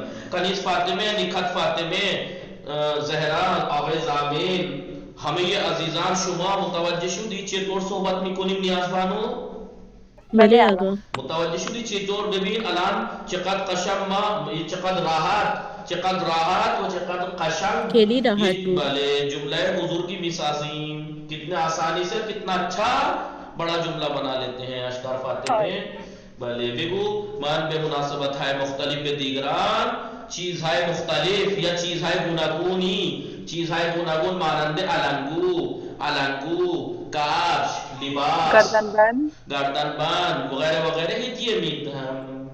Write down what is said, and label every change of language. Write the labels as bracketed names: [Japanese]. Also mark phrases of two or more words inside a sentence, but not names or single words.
[Persian] کنیز فاطمه نکهت فاطمه زهران آقای زامین همه عزیزان شما متوجه شدید چطور صحبت میکنیم نیاز بانو؟ بله آقا. متوجه شدی چطور؟ ببین الان چقدر قشنگ ما چقدر راحت و چقدر قشنگ خیلی راحت بود. بله جمله بزرگی میسازیم [Urdu] کتنے آسانی سے کتنا اچھا بڑا جملہ بنا لیتے ہیں [Persian] اشکر فاطمه. بله بگو من به مناسبت های مختلف به دیگران چیزهای مختلف یا چیزهای گوناگون مانند علنگو کفش لباس گردن بند وغیره وغیره هدیه میدم.